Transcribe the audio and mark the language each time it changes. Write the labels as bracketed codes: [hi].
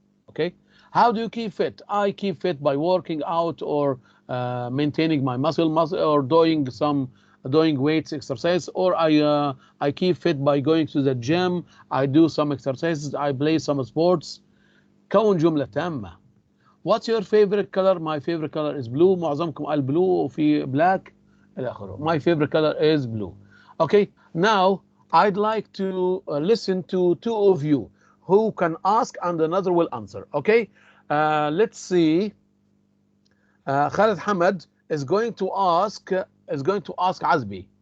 [en] Okay, how do you keep fit? I keep fit by working out or maintaining my muscle or doing weights exercise, or I keep fit by going to the gym. I do some exercises. I play some sports. [ar] كون جملة تامة. [en] What's your favorite color? My favorite color is blue. [ar] معظمكم قال blue وفي black إلى آخره. [en] My favorite color is blue. Okay, now I'd like to listen to 2 of you who can ask and another will answer. Okay, let's see. Khalid Hamad is going to ask Azbi.